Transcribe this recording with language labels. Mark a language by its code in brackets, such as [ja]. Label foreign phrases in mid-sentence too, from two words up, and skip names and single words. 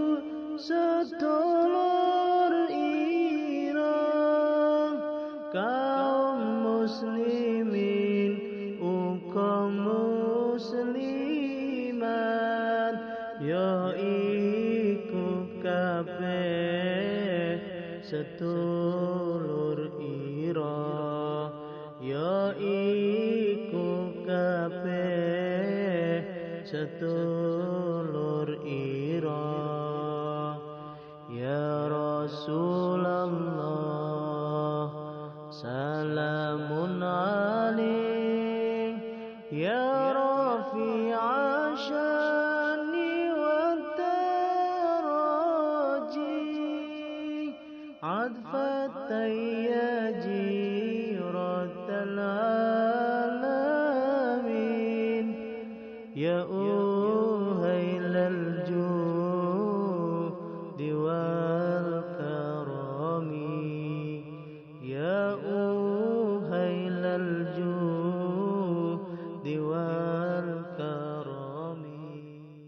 [jv] sedulur ira kaum muslimin uga muslimat ya iku kabeh sedulur ira ya iku kabeh sedulur ira [ar] يا رسول الله سلام عليك يا رفيع الشان و درجي عطفة يا جيرة العالمين يا أهيل الجود والكرم يا أهيل الجود والكرم